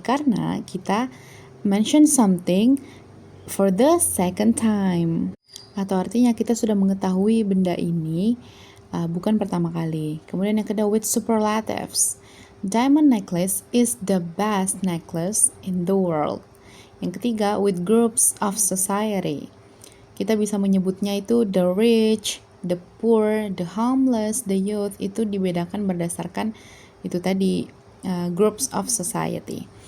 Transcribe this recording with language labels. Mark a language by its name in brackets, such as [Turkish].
[Indonesian] Karena kita [English] mention something for the second time. [Indonesian] Atau artinya kita sudah mengetahui benda ini bukan pertama kali. Kemudian yang kedua, [English] with superlatives. Diamond necklace is the best necklace in the world. [Indonesian] Yang ketiga, [English] with groups of society. [Indonesian] Kita bisa menyebutnya itu [English] the rich, the poor, the homeless, the youth. [Indonesian] Itu dibedakan berdasarkan itu tadi [English] groups of society.